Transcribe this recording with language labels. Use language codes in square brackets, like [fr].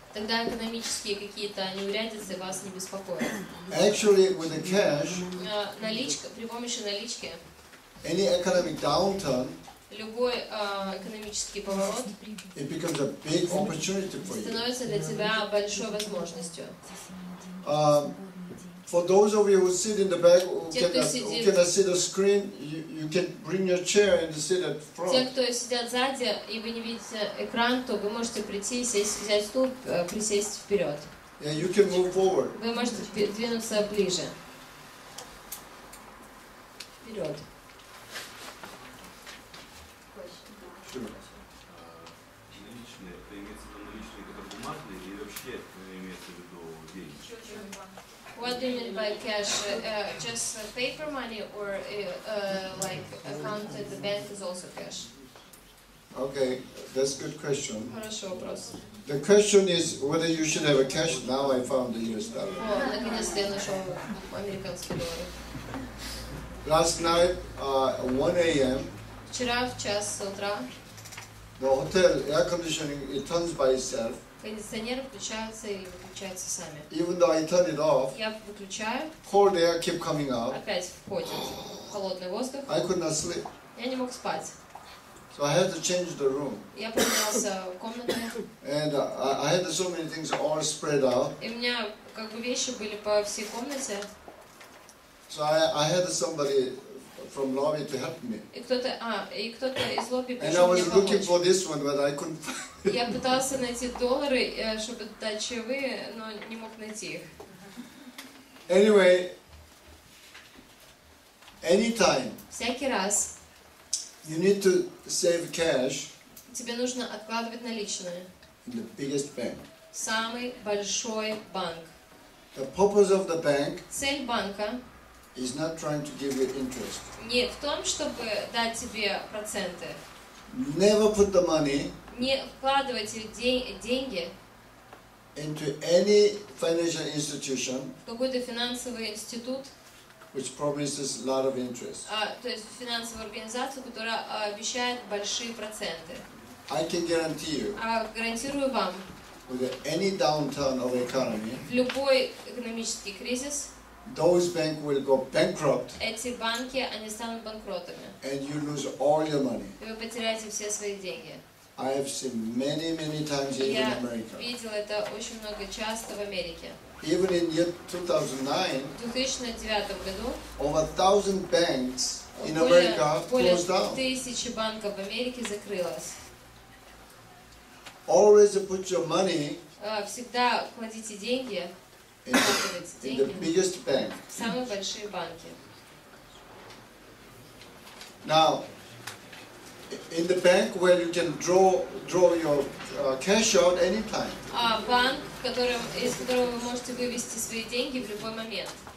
[ru] тогда экономические какие-то неурядицы вас не беспокоят. [en] Actually, with the cash, [ru] Наличка, при помощи налички, [en] any economic downturn, [ru] любой экономический поворот [en] it becomes a big opportunity for you. [ru] становится для тебя большой возможностью. [en] For those of you who sit in the back, who [ru] Те, кто [en] cannot see the screen, you can bring your chair and sit at [ru] Те, [en] front. [ru] кто сидят сзади, и вы не видите экран, то вы можете прийти, сесть, взять стул, присесть вперед. [en] Yeah, you can move forward. [ru] Вы можете двинуться ближе. Вперед. [en] Sure. [ru] Наличные, это имеется в виду наличные, которые бумажные, или вообще имеется в виду деньги? [en] What do you mean by cash? Just paper money, or like account at the bank is also cash? Okay, that's a good question. [ru] Хороший вопрос. [en] The question is whether you should have a cash. Now I found the US dollar. [ru] О, наконец-то я нашел американские доллары. [en] Last night, 1 a.m., [ru] Вчера в час утра [en] the hotel air conditioning, it turns by itself. [ru] кондиционеры включаются и выключаются сами. [en] Even though I turn it off, [ru] Я выключаю, [en] cold air keep coming out. [ru] опять входит холодный воздух. [en] I could not sleep. [ru] Я не мог спать. [en] So I had to change the room. [ru] Я поменялся в комнате, [en] And I had so many things all spread out. [ru] и у меня как бы вещи были по всей комнате. [en] So I had somebody from lobby to help me. [ru] И кто-то из лобби [en] And I [ru] пришел мне [en] was looking [ru] помочь. [en] for this one, but I couldn't find [ru] Я пытался найти доллары, чтобы дать чаевые, но не мог найти их. [en] Anyway, anytime [ru] Всякий раз [en] you need to save cash [ru] тебе нужно откладывать наличные. [en] in the biggest bank. [ru] Самый большой банк. [en] The purpose of the bank [ru] Цель банка [en] is not trying to give you interest. [ru] не в том, чтобы дать тебе проценты. [en] Never put the money [ru] Не вкладывайте деньги [en] into any financial institution [ru] в какой-то финансовый институт, [en] which promises a lot of interest. [ru] то есть в финансовую организацию, которая обещает большие проценты. [en] I can guarantee you, [ru] Гарантирую вам, [en] with any downturn of the economy, [ru] в любой экономический кризис [en] those banks will go bankrupt [ru] эти банки, они станут банкротами. [en] and you lose all your money. [ru] И вы потеряете все свои деньги. [en] I have seen many times even in [ru] Я [en] America. [ru] видела это очень много часто в Америке. [en] Even in year 2009, [ru] В 2009 году [en] over 1,000 banks in [ru] более [en] America closed down. [ru] 1000 банков в Америке закрылось. [en] Always put your money [ru] Всегда кладите деньги, [en] in [ru] вкладывайте [en] the [ru] деньги [en] biggest bank. [ru] в самые большие банки. [en] Now, in the bank where you can draw your cash out anytime. [ru] Банк, из которого вы можете вывести свои деньги в любой момент.